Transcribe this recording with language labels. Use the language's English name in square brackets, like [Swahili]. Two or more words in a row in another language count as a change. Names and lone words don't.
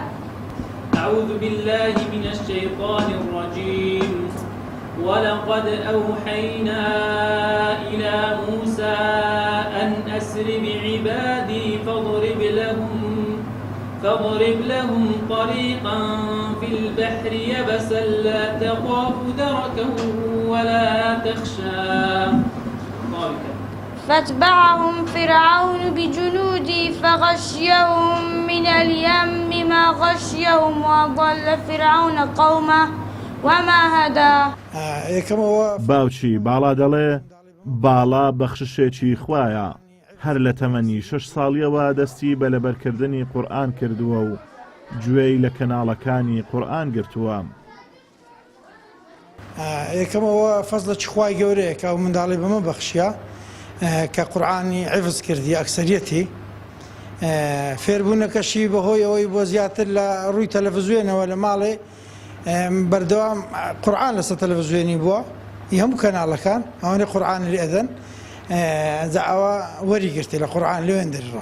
[Arabic] أعوذ بالله من الشيطان الرجيم ولقد أوحينا إلى موسى أن أسر بعبادي فاضرب لهم طريقا في البحر يبسا لا تخاف دركا ولا تخشى. فاتبعهم فرعون بجنوده فغشيهم من اليم ما غشيهم وأضل فرعون قومه وما هدى. [Central Kurdish] باوچی باڵا دەڵێ باڵا بەخششێکی خوایە هەر لە تەمەنی 6 ساڵیەوە دەستی بە لەبەرکردنی قورئان کردووە و گوێی لە کەناڵەکانی قورئان گرتووە. یەکەمەوە فەزلە خوای گەورەیە کە ئەو منداڵی بەمە بەخشیە کە قورئانی حیفز کردی ئەکسەریەتی فێربوونەکەشی بەهۆی ئەوەی بۆ زیاتر لە ڕووی تەلەڤیزیۆنەوە لە ماڵێ بەردەوام قورئان لەسەر تەلەڤیزیۆنی بووە هەموو کەناڵەکان ئەوانەی قورئانی لێ ئەدەن ئەوە وەریگرتی لە قورئان لێوێن دەرڕا.